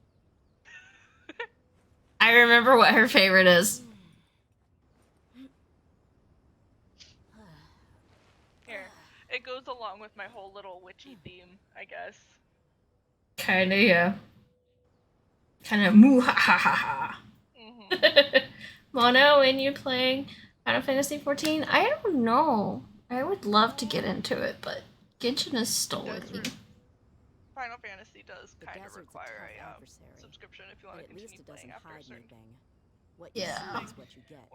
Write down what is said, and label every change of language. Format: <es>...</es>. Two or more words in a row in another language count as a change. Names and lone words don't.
<en>I remember what her favorite is. It goes along with my whole little witchy theme, I guess. Kinda, yeah. Kinda moo ha ha ha ha. Mhm. Mono, when you playing Final Fantasy 14? I don't know. I would love to get into it, but Genshin has stolen Does me. Final Fantasy does The kind of desert's require a tough a adversary, subscription if you but want to at least continue it playing doesn't after a hide certain, anything. What you Yeah. see is what you get.</en>